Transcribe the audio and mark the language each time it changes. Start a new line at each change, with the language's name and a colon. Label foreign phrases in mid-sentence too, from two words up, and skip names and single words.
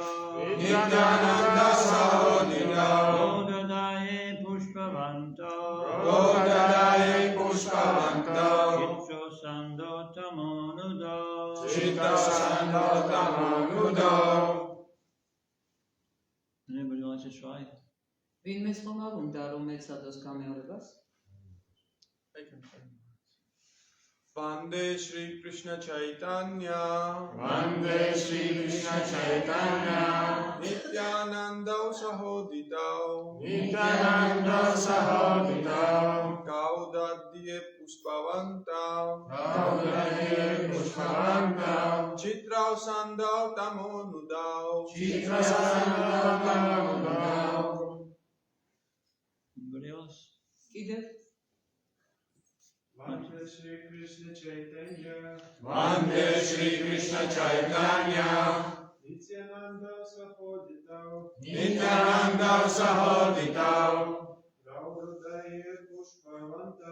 Sanskrit: Nityananda Sahodita. Gododaya Pushpavanta. Gododaya Pushpavanta. Chitro Sando Tamonuda. Chitra Sando Tamonuda.
English: Anybody like to try?
Georgian: ვინმეს ხომ არ უნდა რომ ეცადოს გამეორებას?
Sanskrit: Vande Shri Krishna Chaitanya. Vande Shri Krishna Chaitanya. Nityananda Sahodita. Nityananda Sahodita. Gaudadye Pushpavanta. Gaudadye Pushpavanta. Chitra Sando Tamonuda. Chitra Sando Tamonuda.
English: Anybody else?
Georgian: კიდევ
Sanskrit: Vande Shri Krishna Chaitanya. Vande Shri Krishna Chaitanya. Nityananda Sahodita. Nityananda Sahodita. Gaudadye Pushpavanta.